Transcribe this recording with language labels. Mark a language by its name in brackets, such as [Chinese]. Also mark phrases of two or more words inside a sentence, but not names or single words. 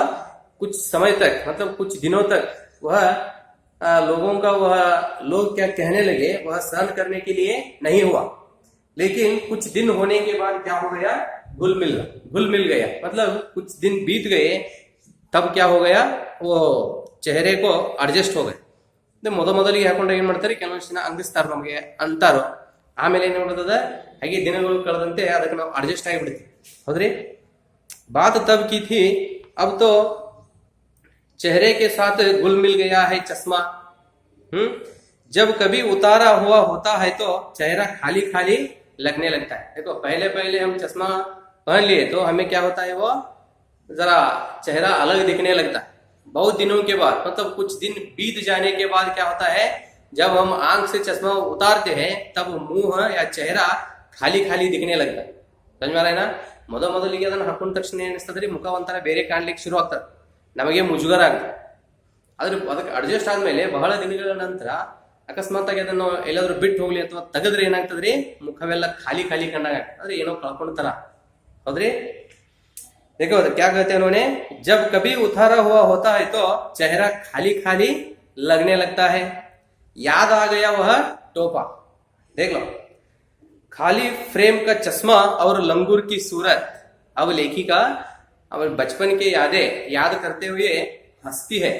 [Hindi] कुछ समय तक, मतलब कुछ दिनों तक वह लोगों का, वह लोग क्या कहने लगे, वह सहन करने के लिए नहीं हुआ। लेकिन कुछ दिन होने के बाद क्या हो गया? घुल मिल गया। मतलब कुछ दिन बीत गए, तब क्या हो गया? वो चेहरे को ಅಡ್ಜಸ್ಟ್ हो गए। [Kannada] ಮೊದಲಿಗೆ ಹಾಕೊಂಡ್ರೆ ಏನ್ ಮಾಡ್ತಾರೆ, ಕೆಲವೊಂದು ಜನ ಅಂಗಿಸ್ತಾರ, ನಮಗೆ ಅಂತಾರೋ, ಆಮೇಲೆ ಏನ್ ಮಾಡ್ತದ, ಹಾಗೆ ದಿನಗಳು ಕಳೆದಂತೆ ಅದಕ್ಕೆ ನಾವು ಅಡ್ಜಸ್ಟ್ ಆಗಿಬಿಡ್ತೀವಿ, ಹೌದ್ರಿ? [Hindi] बात तब की थी, अब तो चेहरे के साथ घुल मिल गया है चश्मा। जब कभी उतारा हुआ होता है तो चेहरा खाली खाली लगने लगता है। देखो पहले हम चश्मा पहन लिए तो हमें क्या होता है, वो जरा चेहरा अलग दिखने लगता है। बहुत दिनों के बाद, मतलब कुछ दिन बीत जाने के बाद क्या होता है, जब हम आंख से चश्मा उतारते हैं तब मुंह या चेहरा खाली खाली दिखने लगता है। समझ में आ रहा है ना? [Kannada] ಮೊದಲಿಗೆ ಅದನ್ನು ಹಾಕೊಂಡ ತಕ್ಷಣ ಏನಿಸ್ತದ್ರಿ, ಮುಖ ಒಂಥರ ಬೇರೆ ಕಾಣ್ಲಿಕ್ಕೆ ಶುರು ಆಗ್ತದೆ, ನಮಗೆ ಮುಜುಗರ ಆಗ್ತದೆ. ಆದ್ರೆ ಅದಕ್ಕೆ ಅಡ್ಜಸ್ಟ್ ಆದ್ಮೇಲೆ ಬಹಳ ದಿನಗಳ ನಂತರ ಅಕಸ್ಮಾತ್ ಆಗಿ ಅದನ್ನು ಎಲ್ಲಾದ್ರೂ ಬಿಟ್ಟು ಹೋಗ್ಲಿ ಅಥವಾ ತೆಗೆದ್ರೆ ಏನಾಗ್ತದ್ರಿ, ಮುಖವೆಲ್ಲ ಖಾಲಿ ಖಾಲಿ ಕಂಡಾಗ ಅಂದ್ರೆ ಏನೋ ಕಳ್ಕೊಂಡ್ತಾರ, ಹೌದ್ರಿ? [Hindi] देखो क्या कहते हैं उन्होंने, जब कभी उतारा हुआ होता है तो चेहरा खाली खाली लगने लगता है। याद आ गया वह टोपा। देख लो, खाली फ्रेम का चश्मा और लंगूर की सूरत। अब लेखिका अब बचपन के यादें याद करते हुए हंसती है।